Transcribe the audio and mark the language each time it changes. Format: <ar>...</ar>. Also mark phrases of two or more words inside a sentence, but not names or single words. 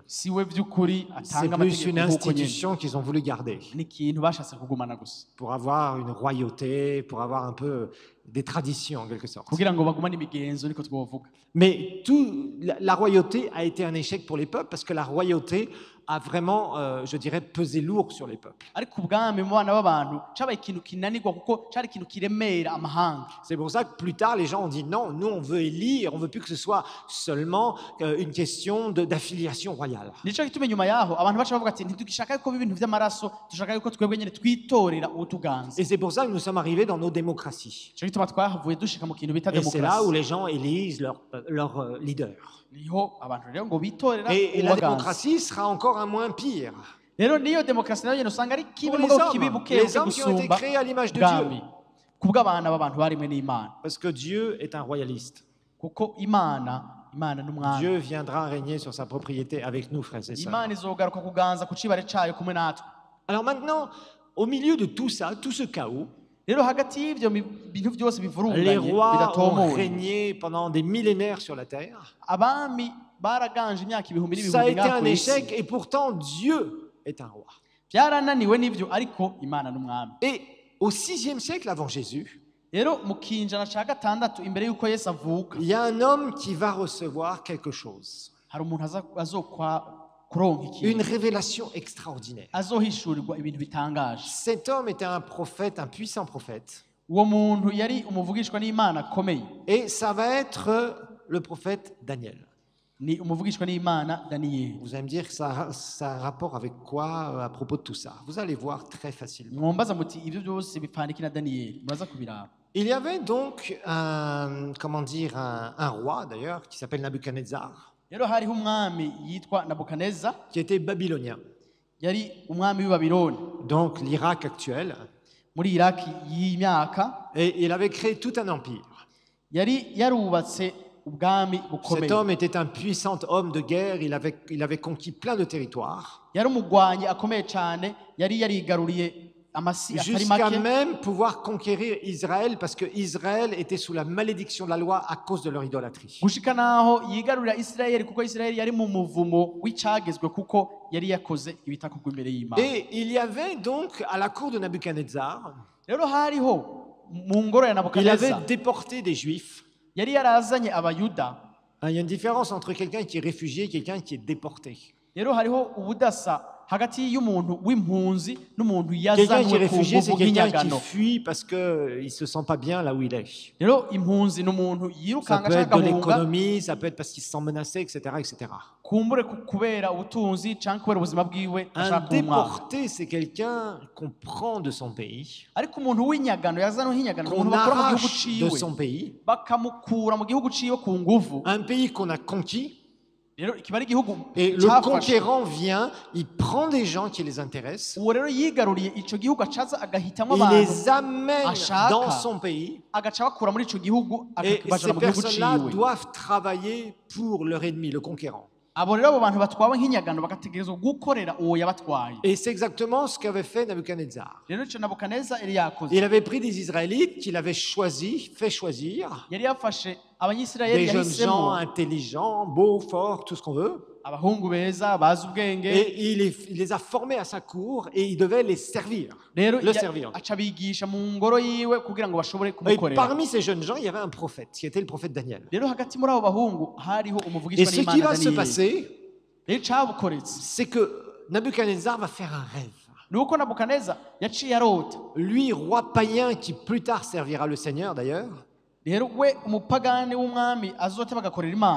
<rn>si we by'ukuri</rn> <fr>C'est</fr> <rn>atanga</rn> <fr>plus une</fr> <rn>amategeko nk'uko nyene</rn> <fr>institution qu'ils ont voulu garder</fr> <rn>ni ikintu bashatse kugumana gusa</rn> <fr>pour avoir une royauté, pour avoir un peu des traditions en quelque sorte.</fr> <rn>kugira ngo bagumane imigenzo niko twovuga</rn> <fr>Mais la royauté a été un échec pour les peuples parce que la royauté a vraiment, je dirais, pesé lourd sur les peuples.</fr> <rn>ariko ubwami mu bana b'abantu cabaye ikintu kinanirwa kuko cari ikintu kiremera amahanga</rn> <fr>C'est pour ça que plus tard, les gens ont dit non, nous on veut élire, on veut plus que ce soit seulement une question d'affiliation royale.</fr> <rn>nico gituma inyuma yaho abantu baca bavuga ati ntitugishaka yuko ibintu vy'amaraso dushaka yuko twebwe nyene twitorera utuganza</rn> <fr>Et c'est pour ça que nous sommes arrivés dans nos démocraties.</fr> <rn>nico gituma twahavuye dushika mu kintu bita</rn> <fr>Et c'est là où</fr> <rn>demokarasi</rn> <fr>les gens élisent leur leader.</fr> <rn>niho abantu rero ngo bitorera</rn> <fr>Et la</fr> <rn>uwaganza</rn> <fr>démocratie sera encore un moins pire.</fr> <rn>rero niyo demokarasi nayo nyene usanga ari kibi</rn> <fr>Pour les</fr> <rn>mugabo kibi</rn> <fr>hommes,</fr> <rn>buke</rn> <fr>les</fr> <rn>buke</rn> <fr>hommes qui ont été</fr> <rn>gusumba</rn> <fr>créés à l'image de</fr> <rn>ubwami</rn> <fr>Dieu.</fr> <rn>kubw'abana b'abantu barimwe n'Imana</rn> <fr>Parce que Dieu est un royaliste.</fr> <rn>kuko Imana n'umwami</rn> <fr>Dieu viendra régner sur sa propriété avec nous, frères et sœurs.</fr> <rn>Imana izogaruka kuganza ku cibare cayo kumwe natwe</rn> <fr>Alors maintenant, au milieu de tout ça, tout ce chaos,</fr> <rn>rero hagati y'ivyo bintu byose</rn> <fr>les</fr> <rn>bivurunganye</rn> <fr>rois ont</fr> <rn>bidatomoye</rn> <fr>régné pendant des millénaires sur la terre.</fr> <rn>abami baraganje imyaka ibihumbi</rn> <fr>Ça a</fr> <rn>n'ibihumbi</rn> <fr>été</fr> <rn>ngaha</rn> <fr>un</fr> <rn>kw'isi</rn> <fr>échec et pourtant Dieu est un roi.</fr> <rn>byarananiwe n'ivyo ariko Imana n'umwami</rn> <fr>Et au 6e siècle avant Jésus,</fr> <rn>rero mu kinjana ca gatandatu imbere y'uko Yesu avuka</rn> <fr>il y a un homme qui va recevoir quelque chose.</fr> <rn>hari umuntu azokwa kuronka</rn> <fr>Une</fr> <rn>ikintu</rn> <fr>révélation extraordinaire.</fr> <rn>azohishurirwa ibintu bitangaje</rn> <fr>Cet homme était un prophète, un puissant prophète.</fr> <rn>uwo muntu yari umuvugishwa n'Imana akomeye</rn> <fr>Et ça va être le prophète Daniel.</fr> <rn>ni umuvugishwa n'Imana Daniyeli</rn> <fr>Vous allez me dire que ça a un rapport avec quoi à propos de tout ça? Vous allez voir très facilement.</fr> <rn>mwombaza muti ibyo byose bipfandiki na Daniyeli muraza kubiraba</rn> <fr>Il y avait donc un roi d'ailleurs qui s'appelle Nabuchodonosor,</fr> <rn>rero hariho umwami yitwa Nabukadineza</rn> <fr>qui était babylonien.</fr> <rn>yari umwami w'i Babylone</rn> <fr>Donc l'Irak actuel.</fr> <rn>muri Iraki y'imyaka</rn> <fr>Et il avait créé tout un empire.</fr> <rn>yari yarubatse ubwami</rn> <fr>Cet</fr> <rn>bukomeye</rn> <fr>homme était un puissant homme de guerre, il avait conquis plein de territoires,</fr> <rn>yari umugwanyi akomeye cyane yari yarigaruriye amasi atari</rn> <fr>jusqu'à</fr> <rn>make</rn> <fr>même pouvoir conquérir Israël, parce que Israël était sous la malédiction de la loi à cause de leur idolâtrie.</fr> <rn>gushika naho yigarurira Isirayeli kuko Isirayeli yari mu muvumo w'icagezwe kuko yari yakoze ibitakugwa imbere y'Imana</rn> <fr>Et il y avait donc à la cour de Nabuchodonosor,</fr> <rn>rero hariho mu ngoro ya</rn> <fr>il</fr> <rn>Nabukadineza</rn> <fr>avait déporté des juifs.</fr> <rn>yari yarazanye abayuda</rn> <fr>Il y a une différence entre quelqu'un qui est réfugié et quelqu'un qui est déporté.</fr> <rn>rero hariho ubudasa hagati y'umuntu w'impunzi n'umuntu</rn> <fr>Quelqu'un qui est</fr> <rn>yazanwe ku</rn> <fr>réfugié, c'est</fr> <rn>nguvu</rn> <fr>quelqu'un qui</fr> <rn>nk'inyagano</rn> <fr>fuit parce qu'il ne se sent pas bien là où il est.</fr> <rn>rero impunzi ni umuntu</rn> <fr>Ça</fr> <rn>yirukanga</rn> <fr>peut être</fr> <rn>ashaka</rn> <fr>de</fr> <rn>guhunga</rn> <fr>l'économie, ça peut être parce qu'il se sent menacé, etc. etc.</fr> <rn>kumbure kubera ubutunzi cyangwa kubera ubuzima bwiwe</rn> <fr>Un</fr> <rn>ashaka umwaka</rn> <fr>déporté, c'est quelqu'un qu'on prend de son pays,</fr> <rn>ariko umuntu w'inyagano yazanwe nk'inyagano</rn> <fr>qu'on</fr> <rn>umuntu bakora mu gihugu</rn> <fr>arrache de</fr> <rn>ciwe</rn> <fr>son pays,</fr> <rn>bakamukura mu gihugu ciwe ku nguvu</rn> <fr>un pays qu'on a conquis,</fr> <rn>rero kiba ari igihugu</rn> <fr>et le</fr> <rn>cyafashe</rn> <fr>conquérant vient, il prend des gens qui les intéressent,</fr> <rn>uwo rero yigaruriye ico gihugu acaza agahitamo</rn> <fr>il</fr> <rn>abantu</rn> <fr>les amène</fr> <rn>Ashaka.</rn> <fr>dans son pays,</fr> <rn>agaca bakura muri ico gihugu</rn> <fr>et</fr> <rn>akabajana</rn> <fr>ces</fr> <rn>mu gihugu</rn> <fr>personnes-là</fr> <rn>ciwe</rn> <fr>doivent travailler pour leur ennemi, le conquérant.</fr> <rn>abo rero abo bantu batwawe nk'inyagano bagategerezwa gukorera uwo yabatwaye.</rn> <fr>Et c'est exactement ce qu'avait fait Nabuchodonosor.</fr> <rn>Rero ico Nabukadineza yari yakoze,</rn> <fr>Il avait pris des Israélites qu'il avait fait choisir,</fr> <rn>yari yafashe abanyisirayeli</rn> <fr>des jeunes gens</fr> <rn>yahisemo</rn> <fr>intelligents, beaux, forts, tout ce qu'on veut,</fr> <rn>abahungu beza bazi ubwenge,</rn> <fr>et il les a formés à sa cour et il devait les servir,</fr> <rn>rero</rn> <fr>le servir.</fr> <rn>aca bigisha mu ngoro yiwe kugira ngo bashobore</rn> <fr>Et</fr> <rn>kumukorera.</rn> <fr>parmi ces jeunes gens, il y avait un prophète, qui était le prophète Daniel.</fr> <rn>Rero hagati muri abo bahungu hariho</rn> <fr>Et</fr> <rn>umuvugishwa</rn> <fr>ce qui</fr> <rn>n'Imana</rn> <fr>va se</fr> <rn>Daniyeli.</rn> <fr>passer,</fr> <rn>Rero icabukoretse</rn> <fr>c'est que Nabuchodonosor va faire un rêve.</fr> <rn>ni uko Nabukadineza yaciye arota.</rn> <fr>Lui, roi païen qui plus tard servira le Seigneur d'ailleurs,</fr> <rn>Rero we umupagani w'umwami azota bagakorera Imana,</rn>